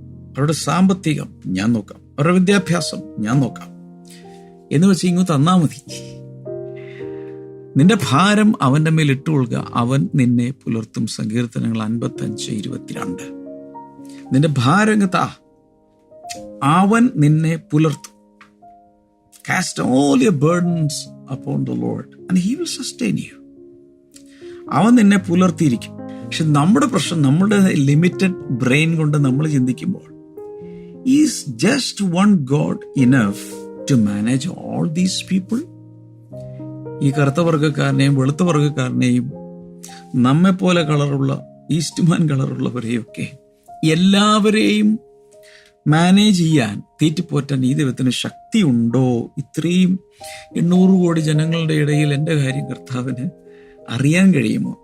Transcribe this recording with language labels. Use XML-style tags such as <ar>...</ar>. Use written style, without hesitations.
<ml>അവരുടെ സാമ്പത്തികം ഞാൻ നോക്കാം. അവരുടെ വിദ്യാഭ്യാസം ഞാൻ നോക്കാം. എന്ന് വെച്ച് ഇങ്ങ് തന്നാ മതി. നിന്റെ ഭാരം അവന്റെ മേൽ ഇട്ടുകൊള്ളുക, അവൻ നിന്നെ പുലർത്തും. സങ്കീർത്തനങ്ങൾ 55:22. നിന്റെ ഭാരം ഇങ്ങ് താ, അവൻ നിന്നെ പുലർത്തും.</ml> <en>Cast all your burdens upon the Lord and he will sustain you.</en> <ml>അവൻ നിന്നെ പുലർത്തിയിരിക്കും. പക്ഷെ നമ്മുടെ പ്രശ്നം, നമ്മുടെ ലിമിറ്റഡ് ബ്രെയിൻ കൊണ്ട് നമ്മൾ ചിന്തിക്കുമ്പോൾ,</ml> <en>is just one God enough to manage all these people?</en> <ml>ഈ കറുത്ത വർഗ്ഗക്കാരനെയും വെളുത്ത വർഗ്ഗക്കാരനെയും നമ്മെപ്പോലെ കളറുള്ള, ഈസ്റ്റ്മാൻ കളറുള്ളവരെയൊക്കെ എല്ലാവരെയും മാനേജ് ചെയ്യാൻ, തീറ്റിപ്പോറ്റാൻ ഈ ദൈവത്തിന് ശക്തിയുണ്ടോ? ഇത്രയും 800 കോടി ജനങ്ങളുടെ ഇടയിൽ എൻ്റെ കാര്യം കർത്താവിന് അറിയാൻ കഴിയുമോ?</ml>